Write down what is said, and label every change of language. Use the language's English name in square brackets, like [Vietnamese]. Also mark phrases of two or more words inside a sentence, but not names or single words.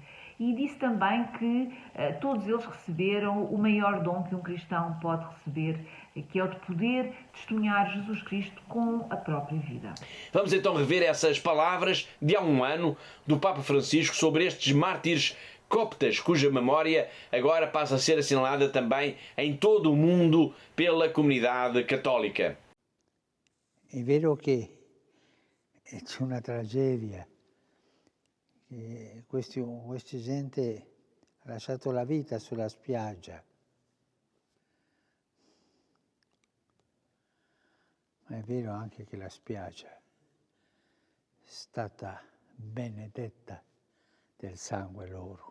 [Portuguese] E disse também que todos eles receberam o maior dom que um cristão pode receber, que é o de poder testemunhar Jesus Cristo com a própria vida. Vamos então rever essas palavras de há um ano do Papa Francisco sobre estes mártires coptas, cuja memória agora passa a ser assinalada também em todo o mundo pela comunidade católica. [Italian] É vero que c'è una tragedia. Questa gente ha lasciato la vita sulla spiaggia. Ma è vero anche che la spiaggia è stata benedetta del sangue loro.